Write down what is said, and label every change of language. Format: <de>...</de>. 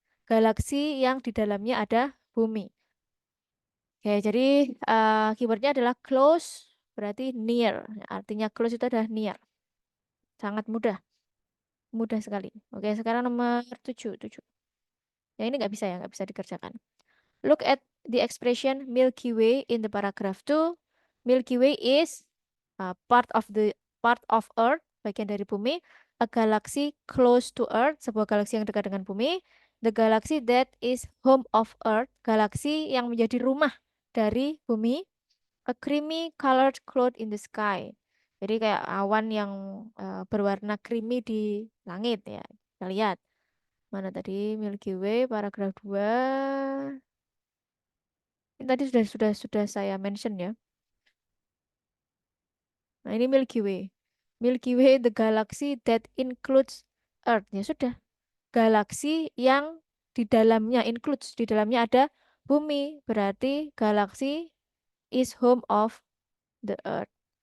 <id>Galaksi yang di dalamnya ada bumi. Oke, jadi keywordnya adalah close, berarti near. Artinya close itu adalah near. Sangat mudah, mudah sekali. Oke, sekarang nomor 7, 7. Yang ini nggak bisa ya, nggak bisa dikerjakan.</id> <en>Look at the expression Milky Way in the paragraph 2. Milky Way is part of Earth,</en> <id>bagian dari bumi.</id> <en>A galaxy close to Earth,</en> <id>sebuah galaksi yang dekat dengan bumi.</id> <en>The galaxy that is home of Earth,</en> <id>galaksi yang menjadi rumah dari bumi.</id> <en>A creamy colored cloud in the sky.</en> <id>Jadi kayak awan yang berwarna creamy di langit ya. Kita lihat. Mana tadi Milky Way paragraf 2. Ini tadi sudah saya mention ya. Nah, ini Milky Way.</id> <en>Milky Way the galaxy that includes Earth.</en> <id>Ya sudah. Galaksi yang di dalamnya includes, di dalamnya ada bumi. Berarti galaksi</id> <en>is home of the Earth.</en>